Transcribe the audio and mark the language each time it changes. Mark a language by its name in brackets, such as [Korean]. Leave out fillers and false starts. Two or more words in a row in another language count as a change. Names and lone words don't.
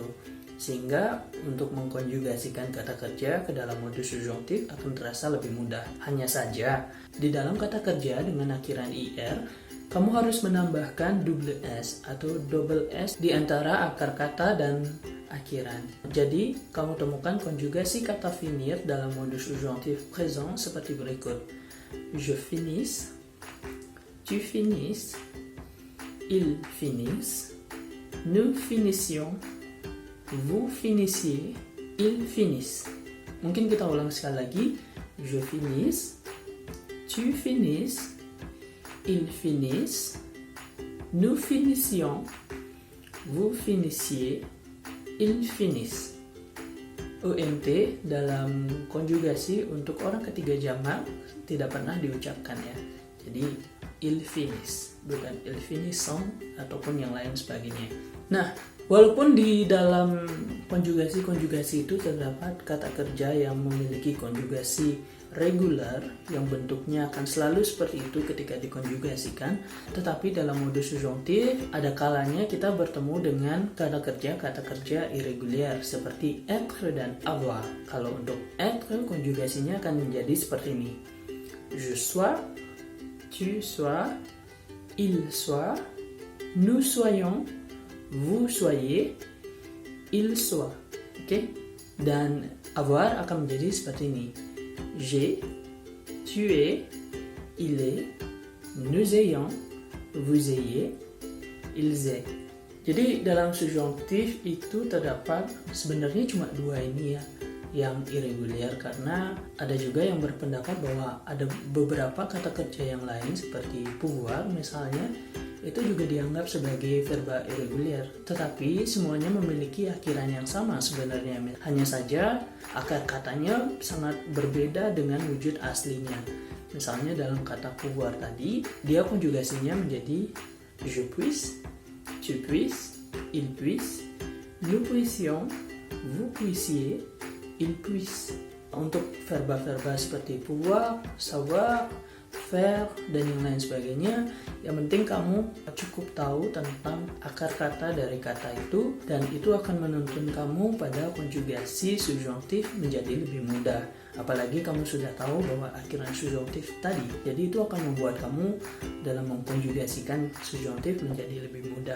[Indonesian] Sehingga untuk mengkonjugasikan kata kerja ke dalam modus subjonctif akan terasa lebih mudah. Hanya saja di dalam kata kerja dengan akhiran ir, kamu harus menambahkan [English] double s [Indonesian] atau [English] double s [Indonesian] di antara akar kata dan akhiran. Jadi, kamu temukan konjugasi kata finir dalam modus [French] subjonctif présent [Indonesian] seperti berikut. [French] Je finisse, tu finisses, ils finissent, nous finissions, vous finissiez, ils finissent. [Indonesian] Mungkin kita ulang sekali lagi. [French] Je finisse, tu finisses, ils finissent, nous finissions, vous finissiez, ils finissent. [Indonesian] UMT dalam konjugasi untuk orang ketiga jamak tidak pernah diucapkan ya. Jadi [French] ils finissent, [Indonesian] bukan [French] ils finissent [Indonesian] ataupun yang lain sebagainya. Nah, walaupun di dalam konjugasi-konjugasi itu terdapat kata kerja yang memiliki konjugasi regular yang bentuknya akan selalu seperti itu ketika dikonjugasikan, tetapi dalam modus subjonctif ada kalanya kita bertemu dengan kata kerja irregular seperti être dan avoir. Kalau untuk être konjugasinya akan menjadi seperti ini. [French] Je sois, tu sois, il soit, nous soyons, vous soyez, il soit. [Indonesian] Oke? Dan avoir akan menjadi seperti ini. [French] J'ai, tu es, il est, nous ayons, vous ayez, ils aient. [Indonesian] Jadi dalam subjonctif itu terdapat sebenarnya cuma dua ini ya yang irregular, karena ada juga yang berpendapat bahwa ada beberapa kata kerja yang lain seperti pouvoir misalnya itu juga dianggap sebagai verba irregular, tetapi semuanya memiliki akhiran yang sama sebenarnya. Hanya saja akar katanya sangat berbeda dengan wujud aslinya. Misalnya dalam kata pouvoir tadi, dia konjugasinya menjadi [French] je puisse, tu puisses, il puisse, nous puissions, vous puissiez, il puisse. [Indonesian] Untuk verba-verba seperti [French] pouvoir, savoir, faire, [Indonesian] dan yang lain sebagainya. Yang penting kamu cukup tahu tentang akar kata dari kata itu, dan itu akan menuntun kamu pada konjugasi subjunktif menjadi lebih mudah. Apalagi kamu sudah tahu bahwa akhiran subjunktif tadi, jadi itu akan membuat kamu dalam mengkonjugasikan subjunktif menjadi lebih mudah.